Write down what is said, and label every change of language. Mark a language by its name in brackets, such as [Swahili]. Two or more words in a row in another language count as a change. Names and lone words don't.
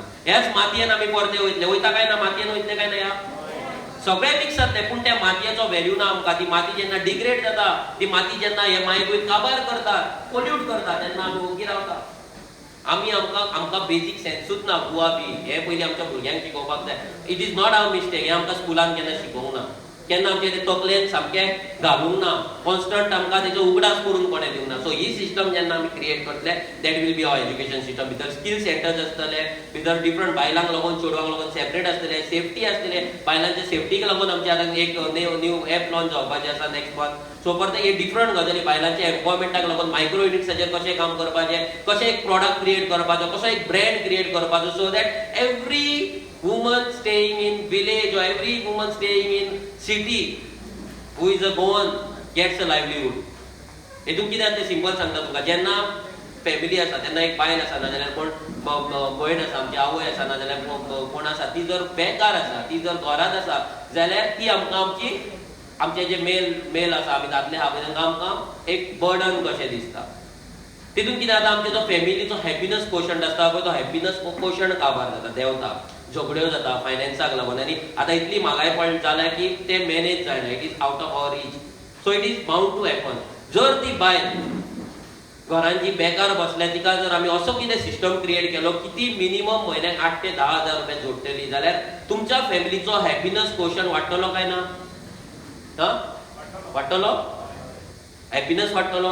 [Konkani] हेच मातयेन आमी परते वयता काय ना? मातयेन वयतले काय ना? या सगळे मिक्स जातले पूण त्या मातयेचो व्हॅल्यू ना आमकां. ती माती जेन्ना डिग्रेड जाता, ती माती जेन्ना हे मायेक काबार करता, पोल्यूट करता तेन्ना आमी ओगी रावता. आमकां बेजीक सेन्सूच ना. [English] who are we [Konkani] हे पयलीं आमच्या भुरग्यांक शिकोवपाक जाय. [English] It is not our mistake. [Konkani] हे आमकां स्कुलान केन्ना शिकोवंक ना. केन्ना आमचे ते तकलेन सामकें घालूंक ना, कॉन्स्टंट आमकां तेजो उगडास करून कोणें दिवंक ना. सो ही सिस्टम जेन्ना आमी क्रिएट करतले, [English] that will be our education system. [Konkani] भितर स्किल सेंटर्स आसतले, भितर डिफरंट बायलांक लागून चेडवांक लागून सेपरेट आसतले, सेफ्टी आसतले, बायलांच्या सेफ्टीक लागून आमचे आतां एक [English] new app [Konkani] लॉन्च जावपाचें आसा [English] next month. [Konkani] सो परत हे डिफरंट गजाली बायलांच्या एम्पॉवरमेंटाक लागून मायक्रो युनिट्साचेर कशें काम करपाचें, कशें एक प्रॉडक्ट क्रिएट करपाचो, कसो एक ब्रँड क्रिएट करपाचो, [English] so that every woman staying in village or every woman staying in city who is a Goan gets a livelihood. [Konkani] हेतून कितें ते सिंपल सांगता तुका, जेन्ना फॅमिली आसा तेन्ना एक बायल आसा ना जाल्यार कोण भयण आसा, आमची आवय आसा ना जाल्यार कोण आसा, ती जर बेकार आसा, ती जर घरांत आसा जाल्यार ती आमकां आमचे जे मेल आसा, आमी दादले आहा पळय तांकां आमकां एक बर्डन कशें दिसता. तितून कितें जाता, आमचो जो फॅमिलीचो [English] happiness quotient [Konkani] आसता पळय तो [English] happiness quotient [Konkani] काबार जाता, देंवता, झगड्यो जाता फायनान्साक लागून. आनी आतां इतली म्हागाय जाल्या की ते मॅनेज जायना, [English] It is out of our reach. So it is bound to happen. [Konkani] जर ती बायल घरान जी बेकार बसल्या तिका जर आमी असो कितें सिस्टम क्रिएट केलो की ती मिनिमम म्हयन्याक 8 ते 10,000 रुपया जोडटली, जाल्यार तुमच्या फॅमिलीचो [English] happiness quotient [Konkani] वाडटलो काय ना? वाडटलो? हॅपिनस वाडटलो.